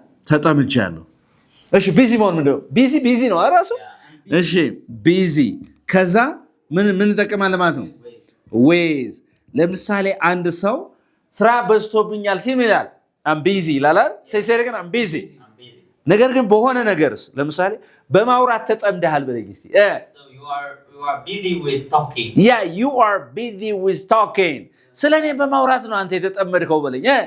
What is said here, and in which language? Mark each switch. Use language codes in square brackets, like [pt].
[am] ተጠምጃለሁ። እሺ ቢዚ መሆን ምንድን ነው? ቢዚ ነው እራሱ። እሺ ቢዚ ከዛ ምን እንጠቀማለን ማለት ነው? [en] with [am] ለምሳሌ አንድ ሰው ስራ በዝቶብኛል ሲል ይላል [en] I'm busy [am] ይላል። ሳይሰረገን I'm busy ነገር ግን በሆነ ነገርስ ለምሳሌ በማውራት ተጠምደሃል በለኝ እስቲ [en] So you are busy with talking. Yeah, you are busy with talking. [am] ስለኔ በማውራት ነው አንተ የተጠመድከው በለኝ